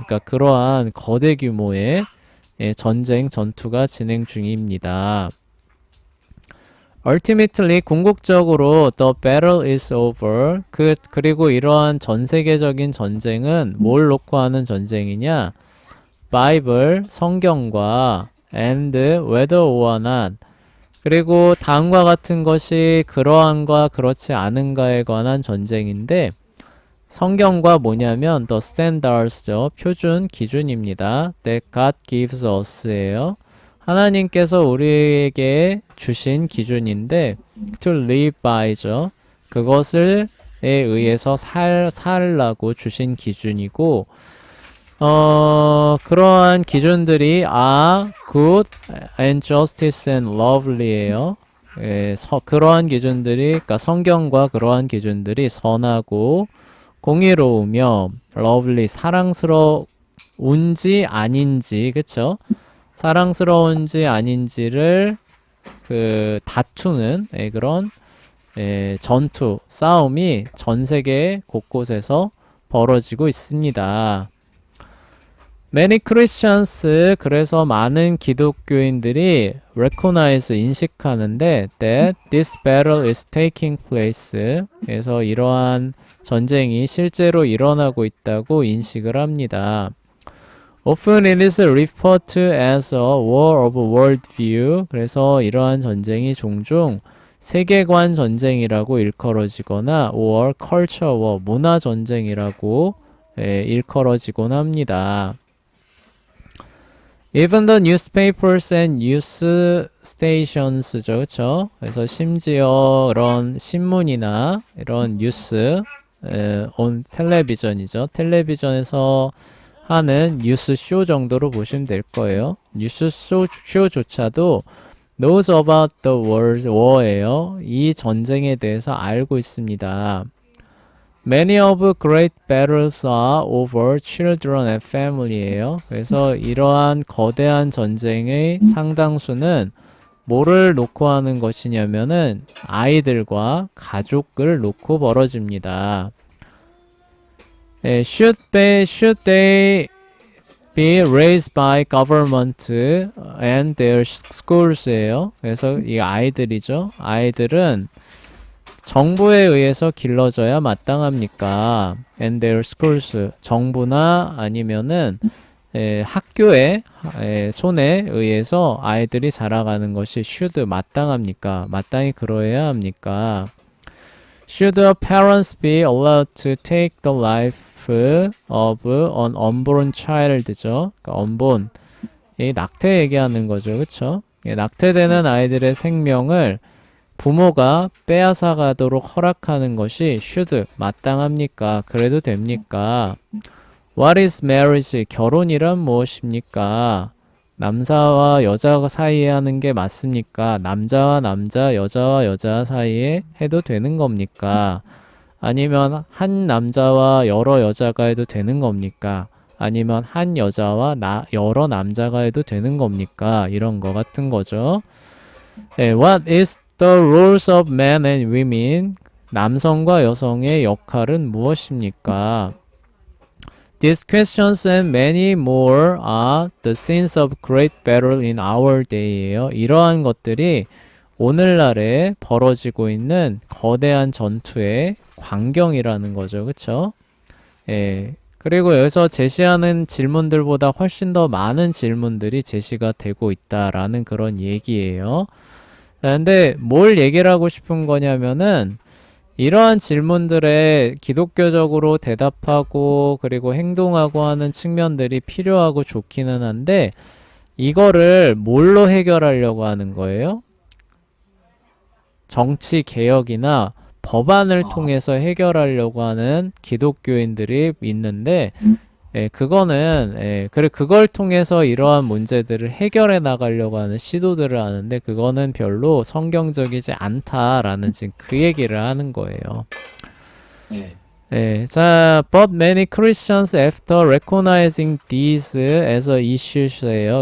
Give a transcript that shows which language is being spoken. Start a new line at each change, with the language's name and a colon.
Korean: 그러니까 그러한 거대 규모의 전투가 진행 중입니다.
English: Ultimately,
Korean: 궁극적으로
English: the battle is over.
Korean: 그리고 이러한 전 세계적인 전쟁은 뭘 놓고 하는 전쟁이냐? 바이블, 성경과
English: and whether or not
Korean: 그리고 다음과 같은 것이 그러한과 그렇지 않은가에 관한 전쟁인데 성경과 뭐냐면
English: the standards
Korean: 죠. 표준 기준입니다.
English: that God gives us예요.
Korean: 하나님께서 우리에게 주신 기준인데
English: to live by
Korean: 죠. 그것을 에 의해서 살라고 주신 기준이고 그러한 기준들이
English: good and justice and lovely
Korean: 예요. 그러한 기준들이 그러니까 성경과 그러한 기준들이 선하고 공의로우며 lovely 사랑스러운지 아닌지 그쵸? 사랑스러운지 아닌지를 다투는 그런 전투, 싸움이 전 세계 곳곳에서 벌어지고 있습니다.
English: Many Christians
Korean: 그래서 많은 기독교인들이 recognize 인식하는데
English: that this battle is taking place
Korean: 그래서 이러한 전쟁이 실제로 일어나고 있다고 인식을 합니다.
English: Often it is referred to as a war of worldview.
Korean: 그래서 이러한 전쟁이 종종 세계관 전쟁이라고 일컬어지거나
English: or culture war,
Korean: 문화 전쟁이라고 일컬어지곤 합니다.
English: Even the newspapers and news stations죠, 그렇죠?
Korean: 그래서 심지어 이런 신문이나 이런 뉴스, on 텔레비전이죠. 텔레비전에서 하는 뉴스 쇼 정도로 보시면 될 거예요. 뉴스 쇼조차도
English: knows about the war예요.
Korean: 이 전쟁에 대해서 알고 있습니다.
English: Many of great battles are over children and family예요.
Korean: 그래서 이러한 거대한 전쟁의 상당수는 뭐를 놓고 하는 것이냐면은 아이들과 가족을 놓고 벌어집니다.
English: Should they be raised by government and their schoors예요.
Korean: 그래서 이 아이들이죠. 아이들은 정부에 의해서 길러져야 마땅합니까?
English: And their schools
Korean: 정부나 아니면은 학교의 손에 의해서 아이들이 자라가는 것이 should 마땅합니까? 마땅히 그러해야 합니까?
English: Should the parents be allowed to take the life of an unborn child죠?
Korean: 그러니까 unborn 이 낙태 얘기하는 거죠, 그렇죠? 낙태되는 아이들의 생명을 부모가 빼앗아 가도록 허락하는 것이 should 마땅합니까? 그래도 됩니까?
English: What is marriage?
Korean: 결혼이란 무엇입니까? 남자와 여자 사이에 하는 게 맞습니까? 남자와 남자, 여자와 여자 사이에 해도 되는 겁니까? 아니면 한 남자와 여러 여자가 해도 되는 겁니까? 아니면 한 여자와 여러 남자가 해도 되는 겁니까? 이런 거 같은 거죠.
English: What is The roles of men and women.
Korean: 남성과 여성의 역할은 무엇입니까?
English: These questions and many more are the scenes of great battle in our day예요.
Korean: 이러한 것들이 오늘날에 벌어지고 있는 거대한 전투의 광경이라는 거죠. 그쵸? 예. 그리고 여기서 제시하는 질문들보다 훨씬 더 많은 질문들이 제시가 되고 있다라는 그런 얘기예요. 자, 근데 뭘 얘기를 하고 싶은 거냐면은 이러한 질문들에 기독교적으로 대답하고 그리고 행동하고 하는 측면들이 필요하고 좋기는 한데 이거를 뭘로 해결하려고 하는 거예요? 정치 개혁이나 법안을 통해서 해결하려고 하는 기독교인들이 있는데 그걸 통해서 이러한 문제들을 해결해 나가려고 하는 시도들을 하는데 그거는 별로 성경적이지 않다라는 지금 그 얘기를 하는 거예요.
English: 자, but many Christians after recognizing these as a issues예요.